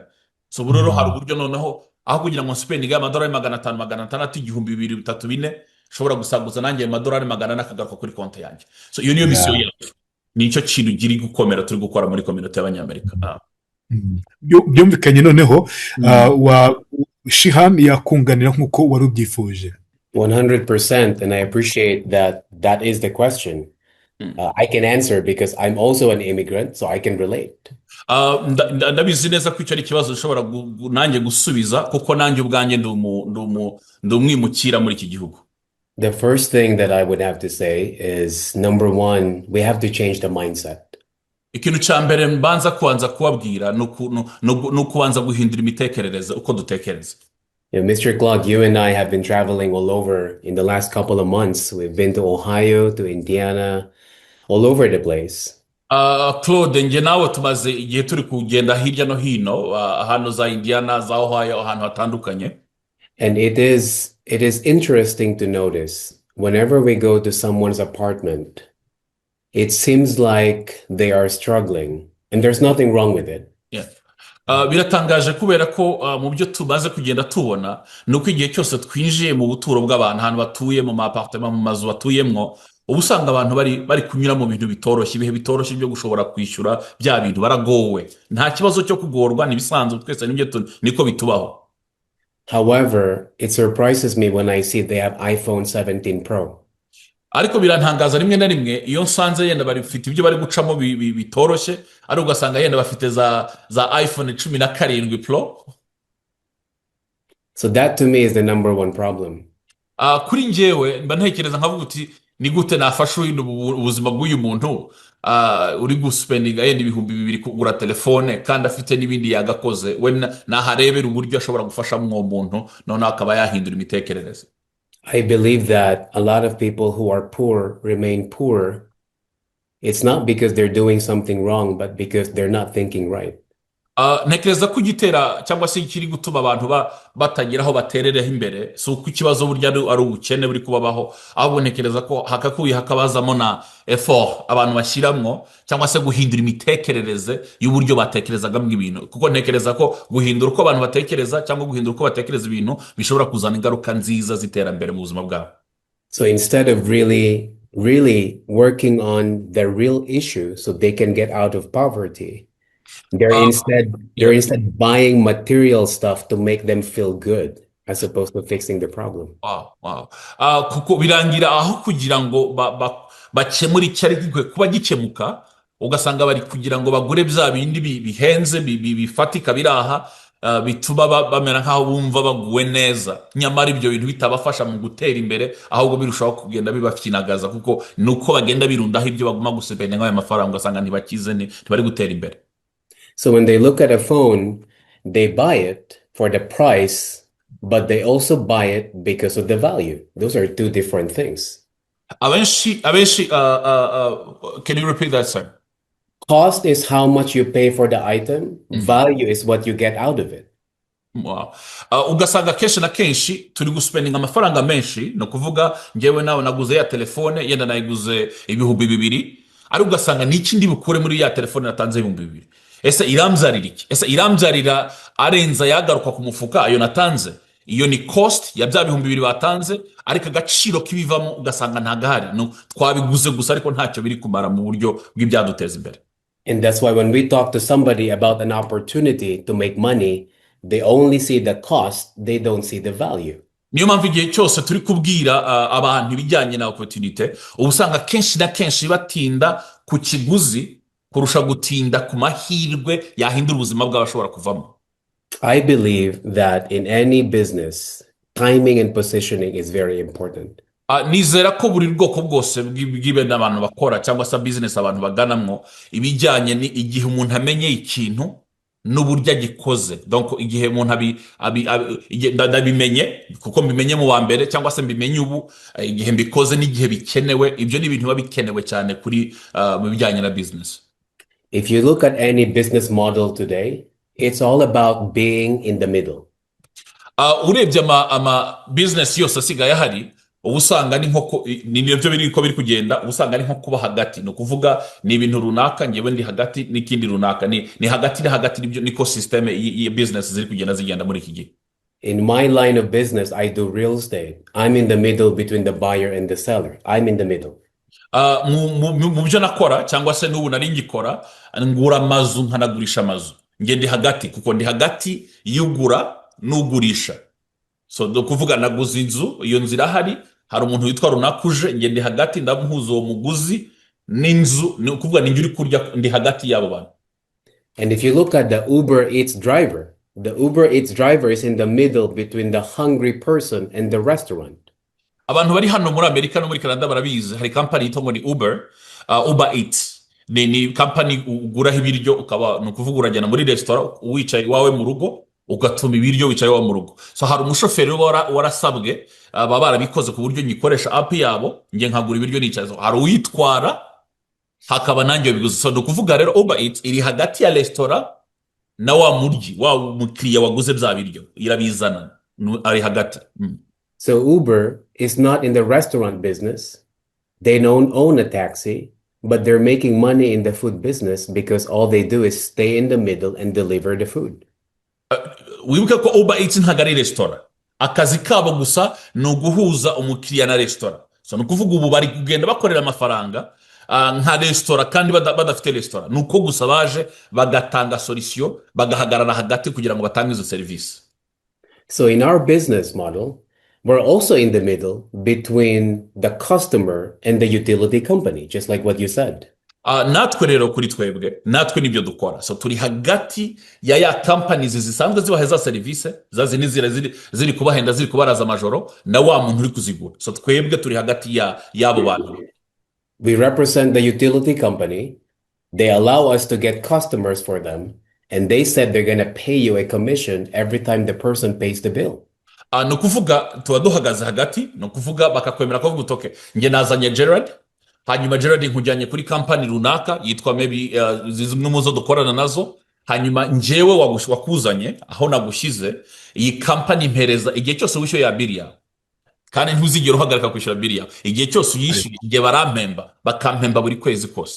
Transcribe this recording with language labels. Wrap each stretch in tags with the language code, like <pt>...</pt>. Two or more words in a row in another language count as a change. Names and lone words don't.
<rw>So burero hari uburyo noneho aho kugira ngo spending amadolari 500, 600, 1000, 2000, 3000 shobora gusaguza nanjye amadolari 100 akagaruka kuri konti yanjye. So iyo niyo misiyo yacu, nicyo kintu giri gukomera turi gukora muri community y'abanyamerika. Byumvikanye noneho wa Shihan yakunganira nkuko wari ubyifuje.</rw> <en>100%, and I appreciate that is the question. I can answer because I'm also an immigrant, so I can relate.</en> <rw>Ndabizi neza ko icyo ari ikibazo ushobora nanjye gusubiza, kuko nanjye ubwanjye ndi umwimukira muri iki gihugu.</rw> <en>The first thing that I would have to say is, number one, we have to change the mindset.</en> <rw>Ikintu cya mbere mbanza kubanza kubabwira no kubanza guhindura imitekerereze uko dutekereza.</rw> <en>Mr. Clark, you and I have been traveling all over in the last couple of months. We've been to Ohio, to Indiana, all over the place.</en> <rw>Claude, nge nawe tumaze igihe turi kugenda hirya no hino, ahantu za Indiana, za Ohio, ahantu hatandukanye.</rw> <en>And it is interesting to notice whenever we go to someone's apartment, it seems like they are struggling, and there's nothing wrong with it. Yeah.</en> <rw>Biratangaje kubera ko mu byo tumaze kugenda tubona nuko igihe cyose twinjiye mu buturo bw'abantu, ahantu batuye mu apartment, mu mazu batuyemwo, ubusanga abantu bari kunyura mu bintu bitoroshye, ibihe bitoroshye byo gushobora kwishyura bya bintu, baragowe. Nta kibazo cyo kugorwa, nibisanzwe twese nibyo niko bitubaho.</rw> <en>However, it surprises me when I see they have iPhone 17 Pro.</en> <rw>Ariko birantangaza rimwe na rimwe iyo nsanze yenda bafite ibyo bari gucamo bitoroshye, ari ugasanga yenda bafite za iPhone 17 Pro.</rw> <en>So that to me is the number one problem.</en> <rw>Kuri njyewe mba ntekereza nkavuga uti ni gute nafasha ubuzima bw'uyu muntu uri guspendinga yenda 2000 kugura telefone kandi afite n'ibindi yagakoze, we naharebera uburyo ashobora gufasha mu muntu none akaba yahindura imitekerereze.</rw> <en>I believe that a lot of people who are poor remain poor. It's not because they're doing something wrong, but because they're not thinking right.</en> <rw>Nekereza ko igitera cyangwa se ikiri gutuma abantu batagira aho baterereho imbere, so ku kibazo burya ari ubukene buri kubabaho, ahubwo nekereza ko hakakuye hakabazamo na effort abantu bashiramwo cyangwa se guhindura imitekerereze y'uburyo batekerezaga mu ibintu, kuko nekereza ko guhindura uko abantu batekereza cyangwa guhindura uko batekereza ibintu bishobora kuzana ingaruka nziza ziterambere mu buzima bwabo.</rw> <en>So instead of really working on the real issue so they can get out of poverty, they're instead buying material stuff to make them feel good as opposed to fixing the problem. Wow.</en> <rw>Kuko birangira aho kugira ngo bakemura icyari kuba gikemuka, ugasanga bari kugira ngo bagure bya bindi bihenze bifatika biraha, bituma bamera nkaho bumva baguwe neza, nyamara ibyo bintu bitabafasha mu gutera imbere, ahubwo birushaho kugenda bibafinagaza, kuko nuko bagenda birundaho ibyo baguma gusepenya nk'ayo mafaranga, ugasanga ntibakize ntibari gutera imbere.</rw> <en>So when they look at a phone, they buy it for the price, but they also buy it because of the value. Those are two different things. Can you repeat that, sir? Cost is how much you pay for the item. Value is what you get out of it. Wow.</en> <rw>Ugasanga kenshi na kenshi turi guspendinga amafaranga menshi, no kuvuga ngewe nawe naguze ya telefone yenda nayiguze ibihumbi 2, ari ugasanga niki ndi bukure muri ya telefone natanze ibihumbi 2. Ese iramzarira iki? Ese iramzarira arenza yagaruka ku mufuka ayo natanze? Iyo ni cost ya bya bihumbi 2 batanze, ariko agaciro kibivamo ugasanga ntagahari. No, twabiguze gusa ariko ntacyo biri kumara mu buryo bw'ibyaduteza imbere.</rw> <en>And that's why when we talk to somebody about an opportunity to make money, they only see the cost, they don't see the value.</en> <rw>Niyo mpamvu igihe cyose turi kubwira abantu ibijyanye na opportunity, ubusanga kenshi na kenshi batinda ku kiguzi kurusha gutinda ku mahirwe yahindura ubuzima bw'abashobora kuvamo.</rw> <en>I believe that in any business, timing and positioning is very important.</en> <rw>Nizera ko buri bwoko bwose bw'ibintu abantu bakora cyangwa se business abantu baganamwo, ibijyanye ni igihe umuntu amenye ikintu n'uburyo agikoze. Donc igihe umuntu ndabimenye kuko mbimenye mu wa mbere cyangwa se mbimenye ubu, igihe mbikoze n'igihe bikenewe, ibyo ni ibintu biba bikenewe cyane kuri mu bijyanye na business.</rw> <en>If you look at any business model today, it's all about being in the middle.</en> <rw>Urebye ama business yose asigaye hari, ubusanga ni nko nibyo biriko biri kugenda, ubusanga ni nko kuba hagati, no kuvuga ni ibintu runaka ngewe ndi hagati n'ikindi runaka, ni hagati nibyo niko system ya business ziri kugenda zigenda muri iki gihe.</rw> <en>In my line of business, I do real estate. I'm in the middle between the buyer and the seller. I'm in the middle.</en> <rw>Mu byo nakora cyangwa se n'ubu nari ngikora, ngura amazu nkanagurisha amazu. Nge ndi hagati kuko ndi hagati y'ugura n'ugurisha. So do kuvuga naguze inzu, iyo nzira hari umuntu witwa runakuje, nge ndi hagati ndamuhuza uwo muguzi n'inzu, ni kuvuga ninjye uri kurya, ndi hagati y'abo bantu.</rw> <en>And if you look at the Uber Eats driver is in the middle between the hungry person and the restaurant.</en> <rw>Abantu bari hano muri Amerika no muri Canada barabizi, hari company itongo ni Uber Eats. Ni company ugura ibiryo ukaba no kuvuga urajyana muri restaurant wicaye wawe mu rugo ugatuma ibiryo wicaye wawe mu rugo. So hari umushoferi warasabwe baba barabikoze ku buryo nyikoresha app yabo, nge nkagura ibiryo nicaye. Hari uyitwara hakaba nanjye biguze. So no kuvuga rero Uber Eats iri hagati ya restaurant na wa muryi wa mukiriya waguze bya biryo, irabizana ari hagati.</rw> <en>So Uber is not in the restaurant business. They don't own a taxi, but they're making money in the food business because all they do is stay in the middle and deliver the food.</en> <rw>Wibuke ko Uber Eats ntagari restaurant. Akazi kabo gusa no guhuza umukiriya na restaurant. So no kuvuga ubu bari kugenda bakorera amafaranga nka restaurant kandi badafite restaurant. Nuko gusa baje bagatanga solution, bagahagarara hagati kugira ngo batange izo service.</rw> <en>So in our business model, we're also in the middle between the customer and the utility company, just like what you said.</en> <rw>Natwe rero kuri twebwe, natwe nibyo dukora. So turi hagati ya companies zisanzwe zibaheza service, zazi nizira ziri kubahenda, ziri kubaraza amajoro, na wa muntu uri kuzigura. So twebwe turi hagati yabo bantu.</rw> <en>We represent the utility company. They allow us to get customers for them, and they said they're going to pay you a commission every time the person pays the bill.</en> <rw>No kuvuga tuba duhagaze hagati, no kuvuga bakakwemera ko gutoke nge nazanye Gerard, hanyuma Gerard nkujyanye kuri company runaka yitwa maybe zimwe muzo dukorana nazo, hanyuma njewe wakuzanye aho nagushize iyi company impereza igihe cyose wishyuye ya bill yawe, kandi ntuzigera uhagarika kwishyura bill yawe igihe cyose uyishyuye, igihe barampemba bakampemba buri kwezi kose.</rw>